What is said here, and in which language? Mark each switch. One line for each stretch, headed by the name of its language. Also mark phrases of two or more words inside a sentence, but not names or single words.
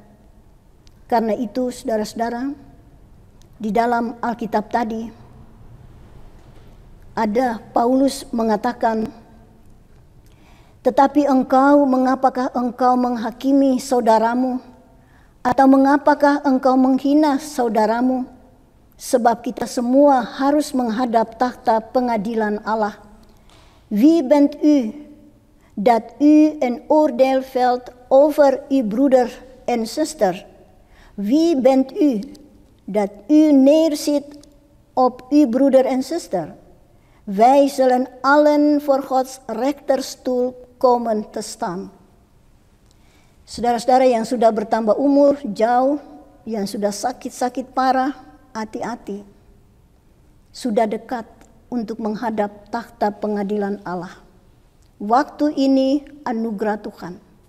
Indonesian: Karena itu, saudara-saudara, di dalam Alkitab tadi ada Paulus mengatakan, tetapi engkau, mengapakah engkau menghakimi saudaramu? Atau mengapakah engkau menghina saudaramu? Sebab kita semua harus menghadap takhta pengadilan Allah.
Dutch: Wie bent u, dat u een oordeel velt over uw broeder en zuster? Wie bent u, dat u neerzit op uw broeder en zuster? Wij zullen allen voor Gods rechterstoel komen te staan.
Indonesian: Saudara-saudara yang sudah bertambah umur jauh, yang sudah sakit-sakit parah, hati-hati. Sudah dekat untuk menghadap takhta pengadilan Allah. Waktu ini anugerah Tuhan.